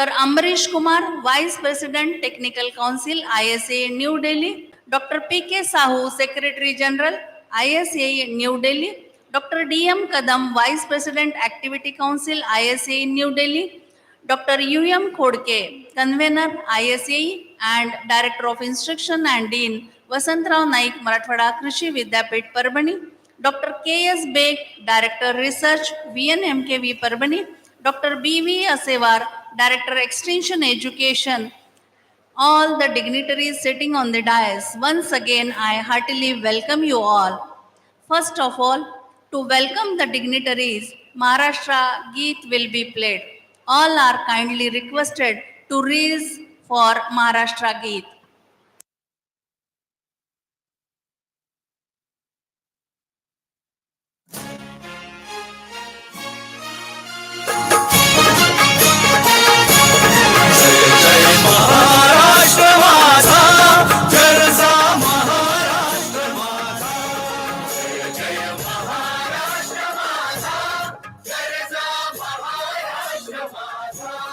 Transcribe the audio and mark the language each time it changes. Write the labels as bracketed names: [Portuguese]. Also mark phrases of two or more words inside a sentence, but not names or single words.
[English] Amrish Kumar, Vice President, Technical Council, ISA New Delhi. Dr. P.K. Sahu, Secretary General, ISA New Delhi. Dr. D.M. Kadam, Vice President, Activity Council, ISA New Delhi. Dr. U.M. Khodke, Convener, ISA and Director of Instruction and Dean, Vasantrao Naik, Marathwada Krishi Vidyapit, Parbhani. Dr. K.S. Beg, Director Research, VNMKV Parbhani. Dr. B.V. Asevar, Director Extension Education, all the dignitaries sitting on the dais. Once again, I heartily welcome you all. First of all, to welcome the dignitaries, Maharashtra Geet will be played. All are kindly requested to raise for Maharashtra Geet. [Marathi] महाराष्ट्र माझा गरजा महाराष्ट्र माझा जय जय महाराष्ट्र माझा गरजा महाराष्ट्र माझा